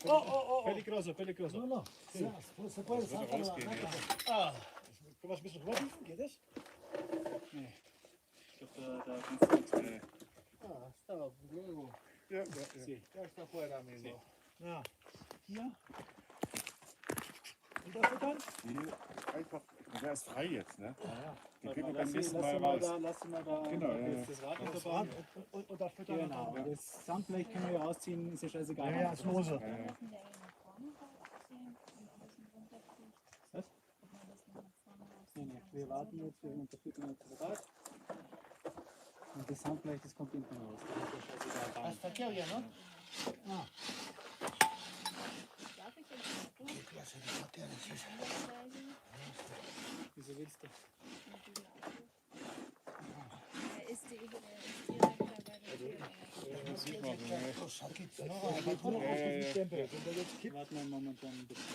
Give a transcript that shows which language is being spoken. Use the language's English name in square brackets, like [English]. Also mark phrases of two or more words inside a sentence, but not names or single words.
[Spanish] Oh. Peligroso. No. Se puede sacarlo. ¿Cómo has visto? ¿Quieres? [German] Ich glaube, da kannst du nichts mehr. [Spanish] Está luego. [German] Ja. [Spanish] Sí, ya está fuera, amigo. Sí. [German] Ja. Hier. Und das dann? Hier einfach, der ist frei jetzt, ne? Ja. Den kriegen wir beim nächsten Mal raus. Lass sie mal da Genau, ja. das Rad Das unterbauen. Rad und das Füttern. Genau, das Sandblech können wir ja rausziehen, ist ja scheißegal. Ja, ist lose. Was? Nee, wir warten jetzt, wir unterfüttern jetzt das Rad. Und das Sandblech, das kommt hinten raus. Das ist ja scheißegal. [Spanish] Hasta aquí había, ¿no? [German] Wieso willst du? Sieht man, ne? Warten wir momentan ein bisschen.